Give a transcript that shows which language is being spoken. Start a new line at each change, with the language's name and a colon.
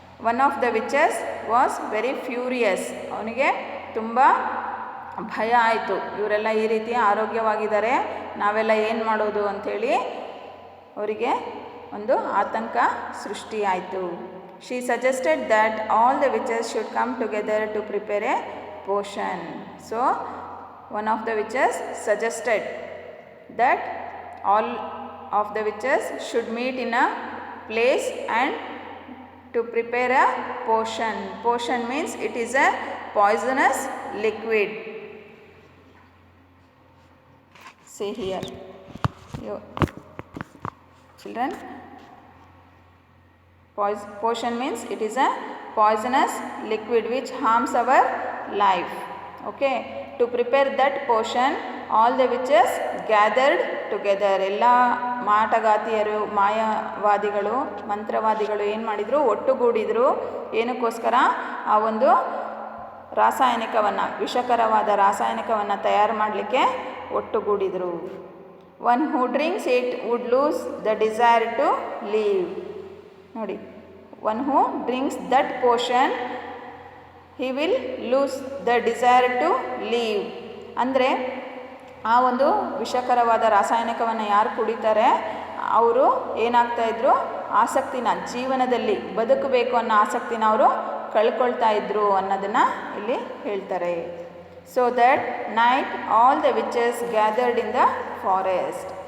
English: One of the witches was very furious.
Kannada: ಅವನಿಗೆ ತುಂಬ ಭಯ ಆಯಿತು. ಇವರೆಲ್ಲ ಈ ರೀತಿ ಆರೋಗ್ಯವಾಗಿದ್ದಾರೆ, ನಾವೆಲ್ಲ ಏನು ಮಾಡೋದು ಅಂಥೇಳಿ ಅವರಿಗೆ ಒಂದು ಆತಂಕ ಸೃಷ್ಟಿಯಾಯಿತು.
English: She suggested that all the witches should come together to prepare a potion. So one of the witches suggested that all of the witches should meet in a place and to prepare a potion. Potion means it is a poisonous liquid. See here, you children, potion means it is a poisonous liquid which harms our life. Okay, to prepare that potion all the witches gathered together.
Kannada: ಎಲ್ಲ ಮಾಟಗಾತಿಯರು, ಮಾಯವಾದಿಗಳು, ಮಂತ್ರವಾದಿಗಳು ಏನು ಮಾಡಿದರು? ಒಟ್ಟುಗೂಡಿದರು. ಏನಕ್ಕೋಸ್ಕರ? ಆ ಒಂದು ರಾಸಾಯನಿಕವನ್ನು, ವಿಷಕರವಾದ ರಾಸಾಯನಿಕವನ್ನು ತಯಾರು ಮಾಡಲಿಕ್ಕೆ ಒಟ್ಟುಗೂಡಿದರು.
English: One who drinks it would lose the desire to leave. ನೋಡಿ, one who drinks that potion he will lose the desire to leave.
Kannada: ಅಂದರೆ ಆ ಒಂದು ವಿಷಕರವಾದ ರಾಸಾಯನಿಕವನ್ನು ಯಾರು ಕುಡಿತಾರೆ ಅವರು ಏನಾಗ್ತಾಯಿದ್ರು? ಆಸಕ್ತಿನ, ಜೀವನದಲ್ಲಿ ಬದುಕಬೇಕು ಅನ್ನೋ ಆಸಕ್ತಿನ ಅವರು ಕಳ್ಕೊಳ್ತಾ ಇದ್ರು ಅನ್ನೋದನ್ನು ಇಲ್ಲಿ ಹೇಳ್ತಾರೆ.
English: So that night all the witches gathered in the forest.